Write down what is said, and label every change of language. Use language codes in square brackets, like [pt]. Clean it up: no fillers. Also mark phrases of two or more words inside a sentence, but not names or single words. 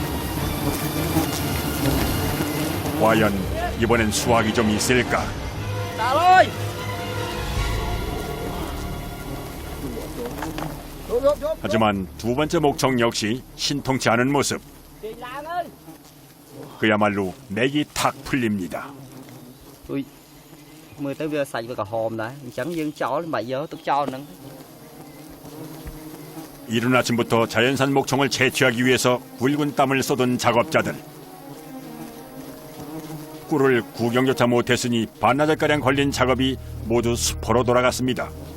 [ko] 과연 이번엔 수확이 좀 있을까? 하지만 두 번째 목청 역시 신통치 않은 모습. 그야말로 맥이 탁 풀립니다. [km] ដូចមើលទៅវាសាច់វាក្រហមដែរអញ្ចឹងយើងចោលមិនយកទុកចោលហ្នឹង [ko] 이른 아침부터 자연산 목청을 채취하기 위해서 굵은 땀을 쏟은 작업자들. 꿀을 구경조차 못했으니 반나절가량 걸린 작업이 모두 수포로 돌아갔습니다.